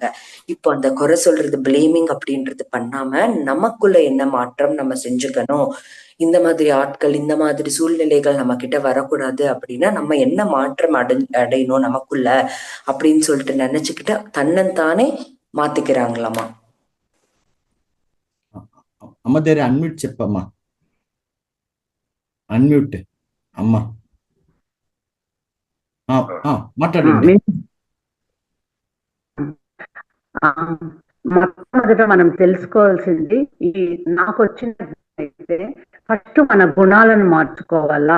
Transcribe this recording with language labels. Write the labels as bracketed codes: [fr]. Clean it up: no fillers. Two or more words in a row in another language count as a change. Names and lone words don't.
[ta] இப்போ அந்த குறை சொல்றது பிளேமிங் அப்படின்றது பண்ணாம நமக்குள்ள என்ன மாற்றம் நம்ம செஞ்சுக்கணும், இந்த மாதிரி ஆட்கள் இந்த மாதிரி சூழ்நிலைகள் நம்ம கிட்ட வரக்கூடாது அப்படின்னா நம்ம என்ன மாற்றம் அடையணும் நமக்குள்ள அப்படின்னு சொல்லிட்டு நினைச்சுக்கிட்டு தன்னந்தானே மாத்திக்கிறாங்களாமா. [te] అమ్మ దగ్గర అన్మ్యూట్ చెప్పమ్మా, అన్మ్యూట్ అమ్మా మాట్లాడండి. మొట్టమొదట మనం తెలుసుకోవాల్సింది ఈ నాకు వచ్చిన అయితే ఫస్ట్ మన గుణాలను మార్చుకోవాలా.